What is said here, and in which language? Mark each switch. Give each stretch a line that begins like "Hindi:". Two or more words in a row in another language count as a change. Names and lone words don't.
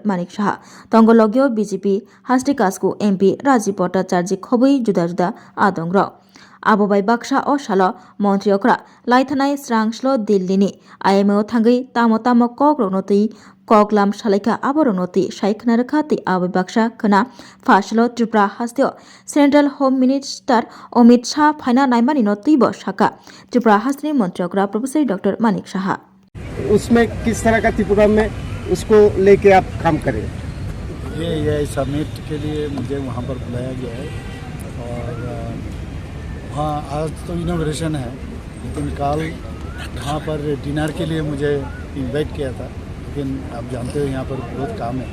Kok Borok: Manik Shah Tongologyo BJP Hasti Kasku MP Raji Pota Charji Khobui Juda Juda Adongro Abobai Baksha o Shalo Montreokra Laithanai Srangshlo Dillini IMO Thangai Tamo Tamo Kogronoti Koglam Shalika Aboronoti Shaiknarakati Abobai Baksha Kana Fashlo Tripura Hastio
English: Central Home Minister
Kok Borok: Omit Shah Phaina Naimani Notibo Shaka Tripura Hasni Montreokra Professor Dr. Manik Shah
Hindi: उसमें किस तरह का त्रिपुरा में उसको लेके आप काम करें। ये समिट के लिए मुझे वहाँ पर बुलाया गया है और वहाँ आज तो इनॉग्रेशन है, लेकिन कल वहाँ पर डिनर के लिए मुझे इनवाइट किया था, लेकिन आप जानते हो यहाँ पर बहुत काम है।